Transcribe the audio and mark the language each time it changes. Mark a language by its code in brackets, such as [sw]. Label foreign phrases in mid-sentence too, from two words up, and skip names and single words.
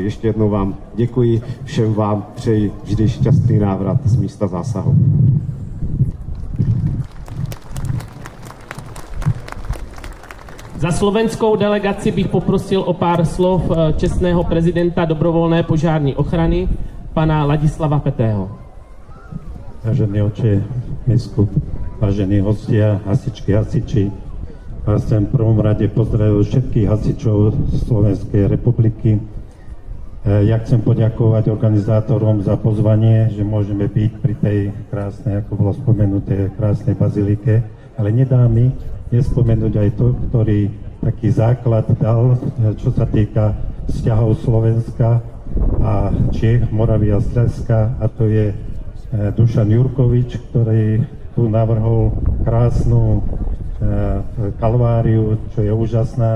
[cs] Ještě jednou vám děkuji, všem vám přeji vždy šťastný návrat z místa zásahu. Za slovenskou delegaci bych poprosil o pár slov čestného prezidenta dobrovolné požární ochrany, pana Ladislava Petého. [sk] Vážený oče biskup, vážení hostia, hasičky, hasiči, vás chcem v prvom rade pozdraviť všetkých hasičov Slovenskej republiky. Ja chcem poďakovať organizátorom za pozvanie, že môžeme byť pri tej krásnej, ako bolo spomenuté, krásnej bazilike, ale nedá mi nespomenúť aj to, ktorý taký základ dal, čo sa týka vzťahov Slovenska a Čiech, Moravy a Slezska, a to je Dušan Jurkovič, ktorý tu navrhol krásnu kalváriu, čo je úžasná.